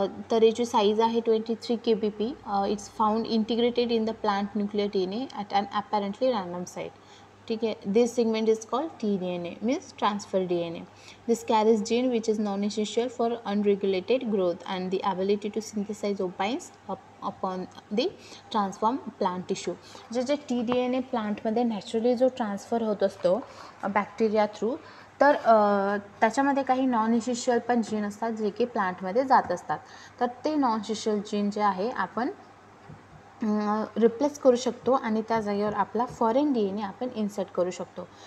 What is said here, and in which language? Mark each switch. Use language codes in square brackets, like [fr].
[mr] तर याची साईज आहे 23 kbp. [en] It's found integrated in the plant nuclear DNA at an apparently random site. [mr] ठीक आहे, [en] This segment is called tDNA, means transfer DNA. This carries gene which is non essential for unregulated growth and the ability to synthesise opines upon the transform plant tissue. [mr] जे tDNA प्लांटमध्ये naturally जो transfer होत असतो bacteria through, तर त्याच्यामध्ये काही non essential पण gene असतात जे की प्लांटमध्ये जात असतात. तर ते नॉन एसेन्शियल जीन जे आहे आपण रिप्लेस करू शकतो आणि त्या जागेवर आपला फॉरेन DNA आपण इन्सर्ट करू शकतो.